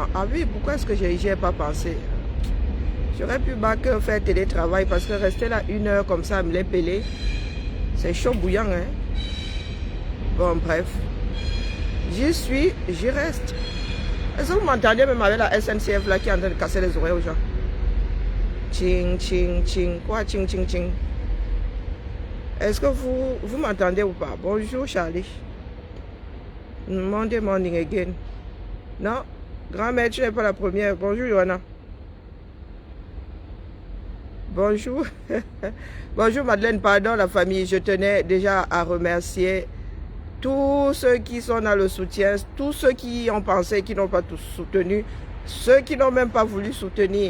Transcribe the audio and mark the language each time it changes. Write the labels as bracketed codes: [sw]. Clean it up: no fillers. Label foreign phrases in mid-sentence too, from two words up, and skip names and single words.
[fr] Ah oui, pourquoi est-ce que j'y ai pas pensé? J'aurais pu bac faire télétravail parce que rester là 1 heure comme ça à me les peler, c'est chaud bouillant, hein. Bon, bref. J'y reste. Est-ce que vous m'entendez même avec la SNCF là qui est en train de casser les oreilles aux gens? Ching, ching, ching. Quoi, ching, ching, ching? Est-ce que vous m'entendez ou pas? Bonjour Charlie. [en] Monday morning again. [fr] Non, grand-mère, tu n'es pas la première. Bonjour Johanna. Bonjour. Bonjour Madeleine, pardon la famille. Je tenais déjà à remercier tous ceux qui sont dans le soutien, tous ceux qui ont pensé, qui n'ont pas tous soutenu, ceux qui n'ont même pas voulu soutenir.